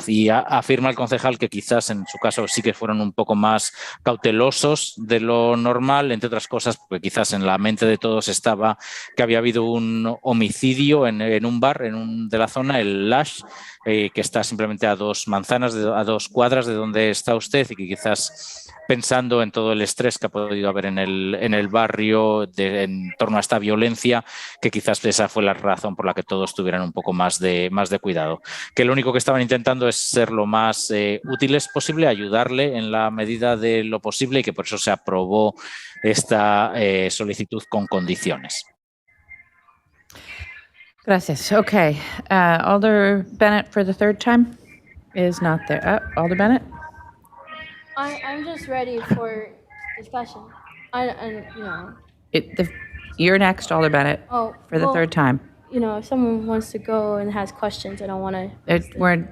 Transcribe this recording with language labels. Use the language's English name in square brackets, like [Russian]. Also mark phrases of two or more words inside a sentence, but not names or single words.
[Spanish] Y afirma el concejal que quizás en su caso sí que fueron un poco más cautelosos de lo normal, entre otras cosas, porque quizás en la mente de todos estaba que había habido un homicidio en un bar de la zona, el Lash, que está simplemente a 2 manzanas, a 2 cuadras de donde está usted, y que quizás pensando en todo el estrés que ha podido haber en el barrio en torno a esta violencia, que quizás esa fue la razón por la que todos tuvieran un poco más de cuidado. Que lo único que estaban intentando es ser lo más útiles posible, ayudarle en la medida de lo posible, y que por eso se aprobó esta solicitud con condiciones. Gracias. [English] Okay. Alder Bennett for the third time is not there. Alder Bennett? I'm just ready for discussion. You're next, Alder Bennett, Oh, for the well, third time. If someone wants to go and has questions, I don't want to.